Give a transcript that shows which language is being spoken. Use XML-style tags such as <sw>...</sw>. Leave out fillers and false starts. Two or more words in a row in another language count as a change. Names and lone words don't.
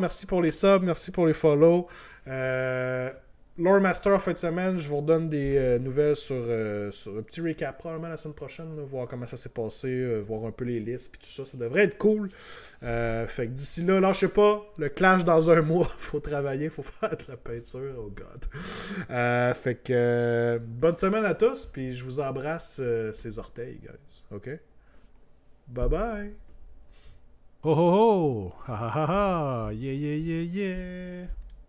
<fr>Merci pour les subs, merci pour les follow. Lore Master en fin de semaine, je vous redonne des nouvelles sur un petit recap probablement la semaine prochaine, là, voir comment ça s'est passé, voir un peu les listes et tout ça. Ça devrait être cool. Fait que d'ici là, lâchez pas. Le clash dans un mois. Faut travailler, faut faire de la peinture.</fr> <en>Oh god.</en> <fr>Fait que bonne semaine à tous. Puis je vous embrasse ces orteils, guys.</fr> <en>OK? Bye bye. Oh oh oh! Ha ha ha ha! Yeah yeah yeah yeah!</en>